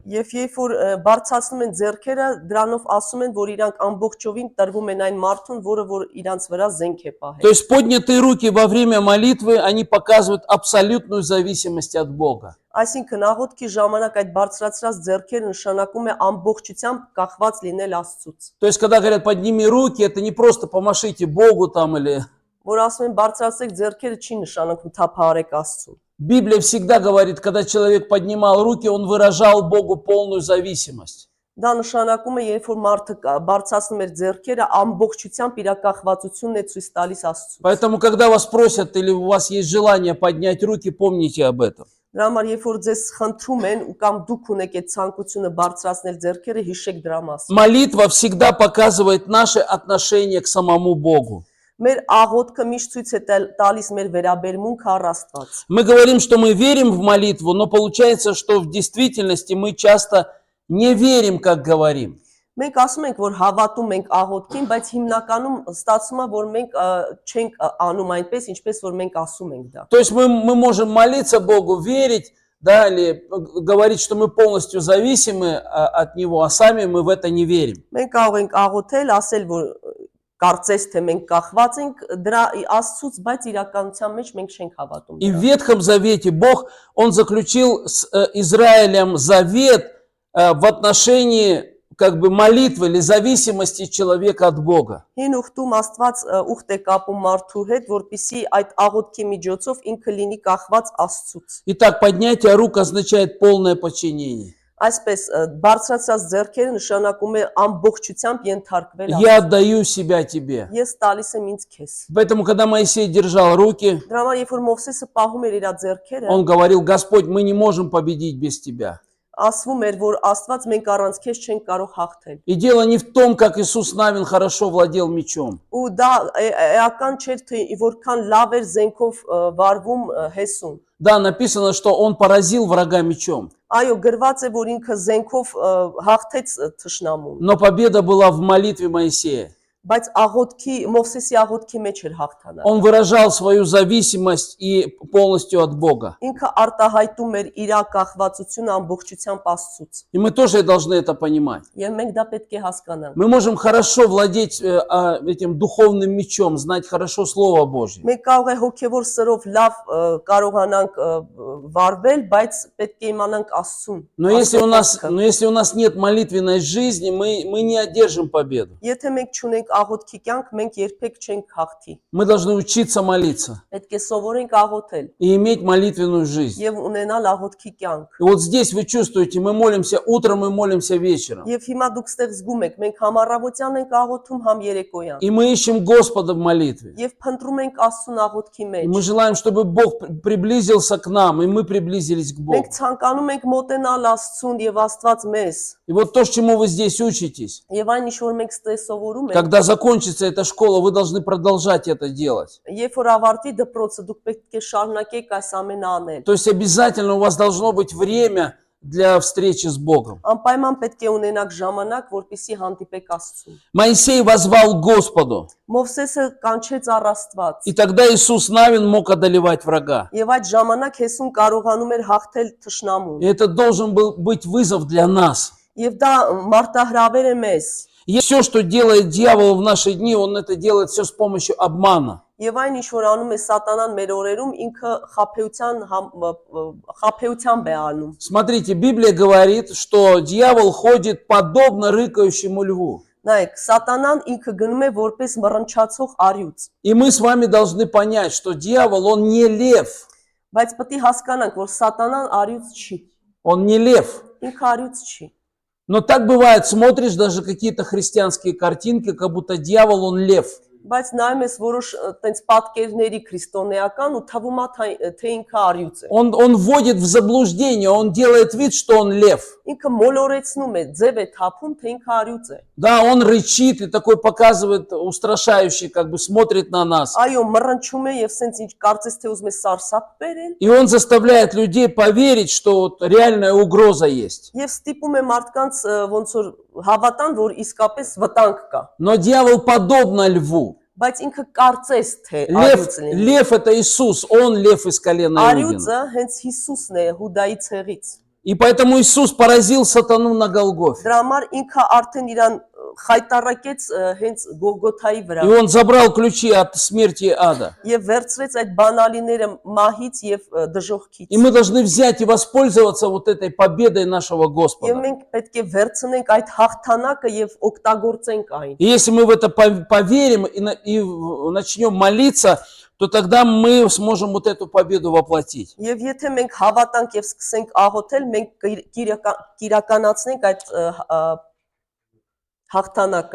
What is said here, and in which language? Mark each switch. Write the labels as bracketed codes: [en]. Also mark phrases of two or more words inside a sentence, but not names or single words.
[hy] Եվ երբ որ բարձրացնում են ձեռքերը, դրանով ասում են, որ իրանք ամբողջովին տրվում են այն մարդուն, որ իրանց վրա զենք է [ru] То [hy] պահել։ [ru] есть поднятые руки во время молитвы, они показывают абсолютную зависимость от Бога. [hy] Այսինքն աղոթքի ժամանակ այդ բարձրացրած ձեռքերը նշանակում է ամբողջությամբ կախված լինել Աստծուց։ [ru] То есть когда говорят подними руки, это не просто помашите Богу там или... [hy] Որ ասում են բարձրացրեք ձեռքերը չի նշանակում թափահարեք Աստծուն։ [ru] Библия всегда говорит, когда человек поднимал руки, он выражал Богу полную зависимость. [hy] Դա նշանակում է, երբ որ մարդը բարձրացնում էր ձեռքերը, ամբողջությամբ իր կախվածությունն է ցույց տալիս Աստծուն։ [ru] Поэтому, когда вас просят или у вас есть желание поднять руки, помните об этом. [hy] Դրա համար երբ որ ձեզ խնդրում են ու կամ դուք ունեք այդ ցանկությունը բարձրացնել ձեռքերը, հիշեք դրա մասին։ [ru] Молитва всегда показывает наше отношение к самому Богу. [hy] Մեր աղոթքը միշտ ցույց է տալիս մեր վերաբերմունքը առ Աստված։ [ru] Мы говорим, что мы верим в молитву, но получается, что в действительности мы часто не верим, как говорим. [hy] Մենք ասում ենք, որ հավատում ենք աղոթքին, բայց հիմնականում ստացվում է, որ մենք չենք անում այնպես, ինչպես որ մենք ասում ենք դա։ [ru] То есть мы можем молиться Богу, верить, да, или говорить, что мы полностью зависимы от Него, а сами мы в это не верим. [hy] Մենք կարող ենք աղոթել, ասել, որ կարծես թե մենք կախված ենք դրա Աստծուց, բայց իրականության մեջ մենք չենք հավատում։ [ru] И в Ветхом Завете Бог, Он заключил с Израилем завет в отношении как бы молитвы или зависимости человека от Бога. [hy] Հին ուխտում Աստված ուխտ է կապում մարդու հետ, որպեսզի այդ աղոթքի միջոցով ինքը լինի կախված Աստծուց։ [ru] Итак, поднятие рук означает полное подчинение. [hy] Այսպես բարձրացած ձեռքերը նշանակում է ամբողջությամբ ենթարկվել [ru] Я отдаю себя тебе. [hy] Ես տալիս եմ ինձ քեզ։ [ru] Поэтому, когда Моисей держал руки, [hy] Դրա համար երբ որ Մովսեսը պահում էր իր ձեռքերը, [ru] он говорил: Господь, мы не можем победить без тебя. [hy] ասվում էր, որ Աստված մենք առանց քեզ չենք կարող հաղթել։ [ru] И дело не в том, как Иисус Навин хорошо владел мечом. [hy] Ու դա էական չէր, թե որքան լավ էր զենքով վարվում Հեսուն։ [ru] Да, написано, что он поразил врага мечом. [hy] Այո, գրված է, որ ինքը զենքով հաղթեց թշնամուն, [ru] Но победа была в молитве Моисея. [hy] բայց աղոթքի Մովսեսի աղոթքի մեջ էր հաղթանակ։ [ru] Он выражал свою зависимость и полностью от Бога. [hy] Ինքը արտահայտում էր իր կախվածությունը ամբողջությամբ Աստծուց։ [ru] И мы тоже должны это понимать. [hy] Եվ մենք դա պետք է հասկանանք։ [ru] Мы можем хорошо владеть этим духовным мечом, знать хорошо Слово Божье. [hy] Մենք կարող է հոգևոր սրով լավ կարողանանք վարվել, բայց պետք է իմանանք Աստծուն։ [ru] Но если у нас нет молитвенной жизни, мы не одержим победу. [hy] Եթե մենք չունենք աղոթքի կյանք, մենք երբեք չենք հաղթի։ [ru] Мы должны учиться молиться [hy] Պետք է սովորենք աղոթել [ru] и иметь молитвенную жизнь. [hy] եւ ունենալ աղոթքի կյանք։ [ru] И вот здесь вы чувствуете, мы молимся утром и молимся вечером. [hy] Եվ հիմա դուք ստեղ զգում եք, մենք համ առավոտյան ենք աղոթում, համ երեկոյան։ [ru] И мы ищем Господа в молитве. [hy] Եվ փնտրում ենք Աստծուն աղոթքի [ru] И [hy] մեջ։ [ru] мы желаем, чтобы Бог приблизился к нам, и мы приблизились к Богу. [hy] Մենք ցանկանում ենք մոտենալ Աստծուն եւ Աստված մեզ։ [ru] И вот то, чему вы здесь учитесь, [hy] Եվ այն ինչ որ մենք ստեղ սովորում ենք, [ru] когда закончится эта школа, вы должны продолжать это делать. [hy] երբ որ ավարտի դպրոցը, դուք պետք է շարունակեք այս ամենը անել։ [ru] То есть обязательно у вас должно быть время для встречи с Богом. [hy] Անպայման պետք է ունենաք ժամանակ, որպեսզի հանդիպեք Աստծուն։ [ru] Моисей воззвал к Господу, [hy] Մովսեսը կանչեց առ Աստված։ [ru] и тогда Иисус Навин мог одолевать врага. [hy] Եվ այդ ժամանակ Հեսուն կարողանում էր հաղթել թշնամուն։ [ru] И это должен был быть вызов для нас. [hy] Եվ դա մարտահրավեր է մեզ։ [ru] И все, что делает дьявол в наши дни, он это делает все с помощью обмана. [hy] Եվ այն ինչ որ անում է սատանան մեր օրերում, ինքը խաբեությամբ է անում։ [ru] Смотрите, Библия говорит, что дьявол ходит подобно рыкающему льву. [hy] Նայեք, սատանան ինքը գնում է որպես մռնչացող արյուծ։ [ru] И мы с вами должны понять, что дьявол, он не лев. [hy] Բայց պետք է հասկանանք, որ սատանան արյուծ չի։ [ru] Он не лев. [hy] Ինքը արյուծ չի։ [ru] Но так бывает, смотришь даже какие-то христианские картинки, как будто дьявол, он лев. [hy] Բայց նայում ես որոշ տենց պատկերների քրիստոնեական ու թվում է թե ինքը արյուծ է։ [ru] Он вводит в заблуждение, он делает вид, что он лев. [hy] Ինքը մոլորեցնում է, ձև է թափում, թե ինքը արյուծ է։ [ru] Да, он рычит и такой показывает устрашающий, как бы смотрит на нас. [hy] Այո, մռնչում է եւ սենց ինչ կարծես թե ուզում է սարսափ բերել։ [ru] И он заставляет людей поверить, что вот реальная угроза есть. [hy] Եվ ստիպում է մարդկանց ոնց որ հավատան, որ իսկապես վտանգ կա։ [ru] Но дьявол подобно льву. [hy] Բայց ինքը կարծես թե արյուծ լինի։ [ru] Лев это Иисус, он лев из колена Иудина. [hy] Արյուծը հենց Հիսուսն է Հուդայի ցեղից։ [ru] И поэтому Иисус поразил сатану на Голгофе. [hy] Դրա համար ինքը արդեն իրան խայտարակեց հենց Գողգոթայի վրա։ [ru] И он забрал ключи от смерти и ада. [hy] Եվ վերցրեց այդ բանալիները մահից եւ դժոխքից։ [ru] И мы должны взять и воспользоваться вот этой победой нашего [hy] Եվ [ru] Господа. [hy] մենք պետք է վերցնենք այդ հաղթանակը եւ օգտագործենք այն։ [ru] И если мы в это поверим и начнем молиться, то тогда мы сможем вот эту победу воплотить. [hy] Եվ եթե մենք հավատանք եւ սկսենք աղոթել, մենք կիրականացնենք այդ հաղթանակը։